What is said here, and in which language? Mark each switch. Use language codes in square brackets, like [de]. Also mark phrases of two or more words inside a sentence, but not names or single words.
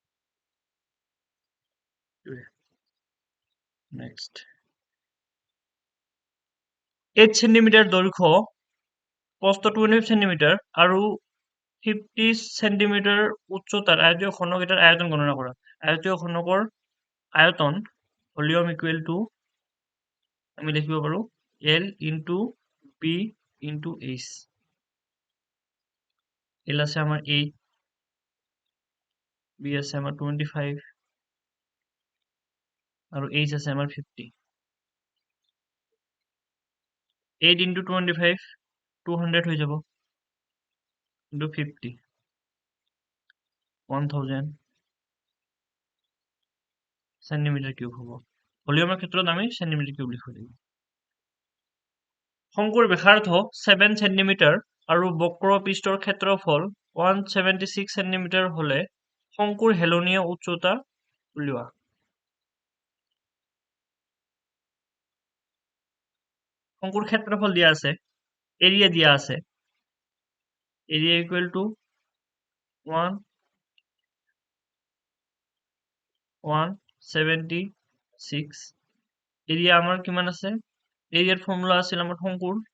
[as] নেক্সট 8 সেন্টিমিটার দৈর্ঘ্য প্রস্থ 25 সেন্টিমিটার আর 50 সেন্টিমিটার উচ্চতার আয়তীয় ঘনক এটার আয়তন গণনা করা আয়তীয় ঘনকৰ আয়তন [en] volume equal to [as] আমি লিখিব পাৰো [en] L into B into H [as] L আছে আমার 8 B আছে আমার 25 আর H আছে আমার 50 8 ইনটু 25 200 হয়ে যাব ইনটু 50 1000 [en] centimetre cube [as] হব ভলিউমের ক্ষেত্ৰত আমি [en] centimetre cube [as] লিখিব লাগিব শঙ্কুৰ ব্যাসাৰ্ধ 7 সেন্টিমিটার আৰু বক্ৰ পৃষ্ঠৰ ক্ষেত্ৰফল 176 সেন্টিমিটার হলে শঙ্কুৰ হেলনীয় উচ্চতা উলিওৱা শঙ্কুৰ ক্ষেত্ৰফল দিয়া আছে এরিয়া দিয়া আছে [en] area equal to [as] 176 এরিয়া আমার কিমান আছে এরিয়ার ফর্মুলা আছিল আমার শঙ্কুর